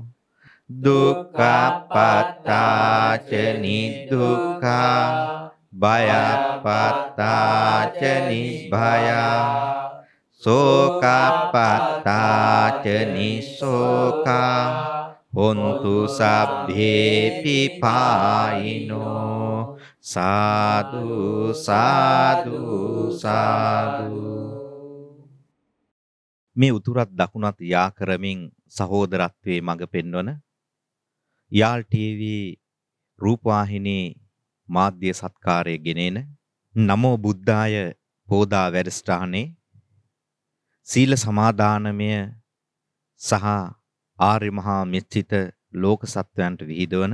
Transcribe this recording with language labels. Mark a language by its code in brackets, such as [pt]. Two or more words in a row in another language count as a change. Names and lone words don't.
[pi] දුක්ඛපත්තාච නිදුක්ඛා භයපත්තාච නිබ්බයා සෝකපත්තාච නිසෝකා හොන්තු සබ්බේ පිපායිනෝ [si] සාදු සාදු සාදු මේ උතුරත් දකුණත් යා කරමින් සහෝදරත්වයේ මඟ පෙන්වන යාල් ටීවී රූපවාහිනී මාධ්‍ය සත්කාරය ගෙනෙන [pi] නමෝ බුද්ධාය [si] පෝදා වැඩසටහනේ සීල සමාදානමය සහ ආර්ය මහා මෙත්සිත ලෝක සත්වයන්ට විහිදවන